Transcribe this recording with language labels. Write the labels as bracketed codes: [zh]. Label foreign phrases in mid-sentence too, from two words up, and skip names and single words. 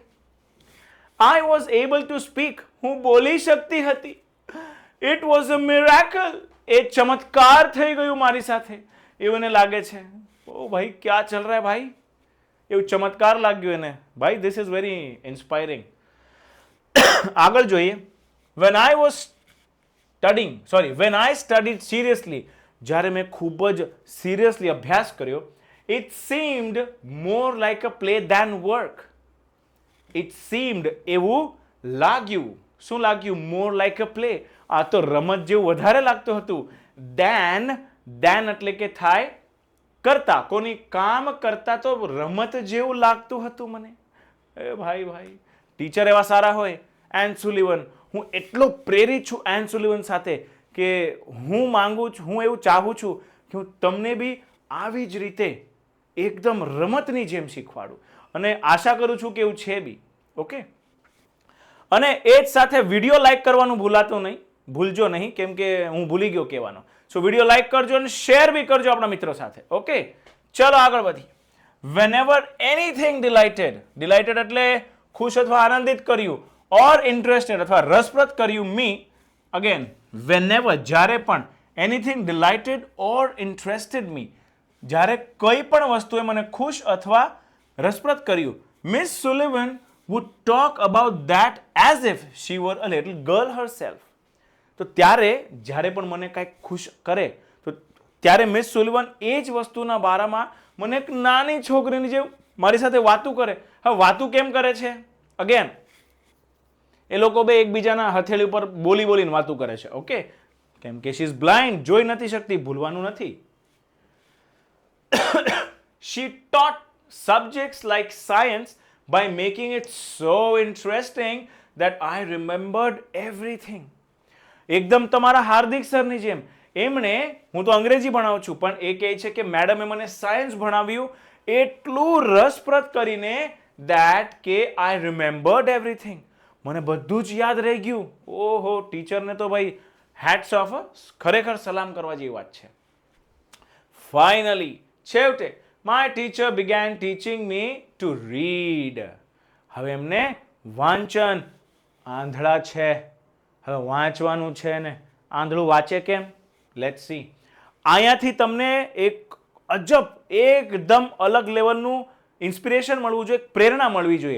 [en] I was able to speak. [gu] હું બોલી શકતી હતી. [en] It was a miracle. [gu] એ ચમત્કાર થઈ ગયું મારી સાથે. એવું એને લાગે છે, [hi] ओ भाई क्यां चल रहा है भाई, [gu] એવું ચમત્કાર લાગ્યું એને. [en] ભાઈ this is very inspiring. [gu] આગળ જોઈએ. [en] when I studied seriously, [gu] જ્યારે મેં ખૂબ જ સિરિયસલી અભ્યાસ કર્યો, [en] it seemed more like a play than work. It seemed [gu] એવું લાગ્યું. શું લાગ્યું? [en] more like a play. [gu] આ તો રમત જેવું વધારે લાગતું હતું. than એટલે કે થાય કરતા, કોની કામ કરતા તો રમત જેવું લાગતું હતું મને. એ ભાઈ ટીચર એવા સારા હોય. એન સુલિવન, હું એટલો પ્રેરિત છું એન સુલિવન સાથે કે હું માંગુ છું, હું એવું ચાહું છું કે હું તમને બી આવી જ રીતે એકદમ રમતની જેમ શીખવાડું, અને આશા કરું છું કે એવું છે બી. ઓકે, અને એ જ સાથે [en] video like [gu] કરવાનું ભૂલજો નહીં, કેમ કે હું ભૂલી ગયો કહેવાનો. સો [en] video like [gu] કરજો અને શેર બી કરજો આપણા મિત્રો સાથે. ઓકે, ચલો આગળ વધીએ. [en] whenever anything delighted. [gu] ડિલાઇટેડ એટલે ખુશ અથવા આનંદિત કર્યું, [en] or interested [gu] અથવા રસપ્રદ કર્યું મી. [en] again whenever, [gu] જ્યારે પણ, [en] anything delighted or interested me, [gu] જ્યારે કોઈ પણ વસ્તુએ મને ખુશ અથવા રસપ્રદ કર્યું. [en] મિસ સુલિવન would talk about that as if she were a little girl herself. [gu] તો ત્યારે જ્યારે પણ મને કાંઈક ખુશ કરે તો ત્યારે મિસ સુલિવન એ જ વસ્તુના બારામાં મને એક નાની છોકરીની જેમ મારી સાથે વાતું કરે. હવે વાતું કેમ કરે છે? અગેન એ લોકો બે એકબીજાના હથેળી ઉપર બોલીને વાતું કરે છે. ઓકે, કેમ કે [en] she is blind, [gu] જોઈ નથી શકતી, ભૂલવાનું નથી. [en] she taught subjects like science by making it so interesting that I remembered everything. [gu] એકદમ તમારા હાર્દિક સરની જેમ એમણે, હું તો અંગ્રેજી ભણાવું છું, પણ એ કહે છે કે મેડમે મને સાયન્સ ભણાવ્યું એટલું રસપ્રદ કરીને that કે [en] I remembered everything. [gu] મને બધું જ યાદ રહી ગયું. ઓહો, ટીચરને તો ભાઈ [en] hats off, [gu] ખરેખર સલામ કરવા જેવી વાત છે. [en] ફાઇનલી, છેવટે, my teacher began teaching me to read. [gu] હવે એમને વાંચન, આંધળા છે, હવે વાંચવાનું છે ને આંધળું વાંચે કેમ? [en] Let's see. [gu] અહીંયાથી તમને એક અજબ, એકદમ અલગ લેવલનું ઇન્સ્પિરેશન મળવું જોઈએ, પ્રેરણા મળવી જોઈએ.